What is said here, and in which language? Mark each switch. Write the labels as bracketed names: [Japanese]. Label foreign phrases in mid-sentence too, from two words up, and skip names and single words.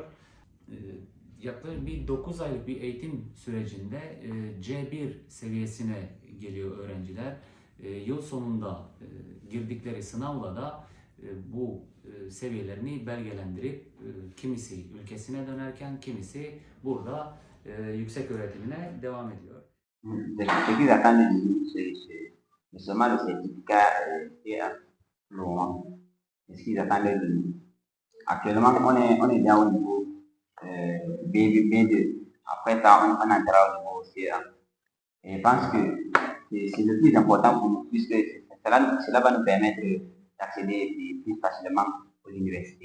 [Turkish] Yaklaşık bir 9 aylık bir eğitim sürecinde C1 seviyesine geliyor öğrenciler. Yıl sonunda girdikleri sınavla da bu seviyelerini belgelendirip kimisi ülkesine dönerken kimisi burada yüksek öğretimine devam ediyor. [French] Ce qu'ils attendent de nous, c'est seulement le certificat Laurent. C'est ce qu'ils attendent de nous. Actuellement, on est bien au niveau B2. Après ça, on entrera au niveau C1. Et je pense que c'est le plus important pour nous, puisque cela va nous permettre d'accéder plus facilement aux universités.